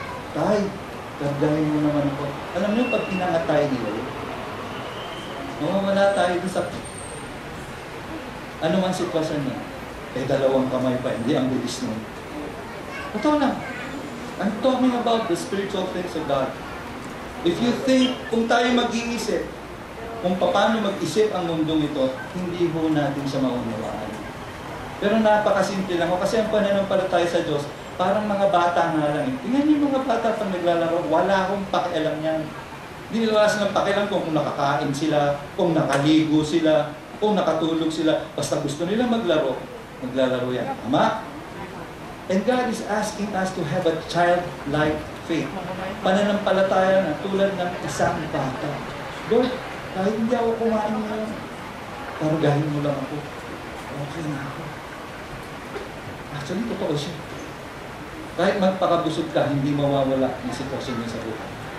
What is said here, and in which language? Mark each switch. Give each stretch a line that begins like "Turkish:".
Filipino: Tay, kargahin mo naman ako. Alam niyo, pag inangat tayo nila, wala tayo sa ano man sitwasyon niya. Dalawang kamay pa, hindi ang bilis nun. Totoo lang.
English: I'm talking about the spiritual things of God. If you think,
Filipino: kung tayo mag-iisip, kung paano mag-isip ang mundong ito, hindi ho natin siya maunawaan. Pero napakasimple lang ho, kasi ang pananampalataya sa Diyos, parang mga bata nga lang. Tingnan niyo yung mga bata pag naglalaro, wala akong pakialam yan. Hindi nila wala silang pakialam kung nakakain sila, kung nakaligo sila, kung nakatulog sila. Basta gusto nila maglaro, maglalaro yan. Tama?
English: And God is asking us to have a childlike faith.
Filipino: Pananampalataya na tulad ng isang bata. Lord, kahit hindi ako kumain ngayon, kargahin mo lang ako. Okay na ako.
English: Actually,
Filipino: totoo siya. Kahit magpakabusog ka, hindi mawawala yung sitwasyon niya sa buhay.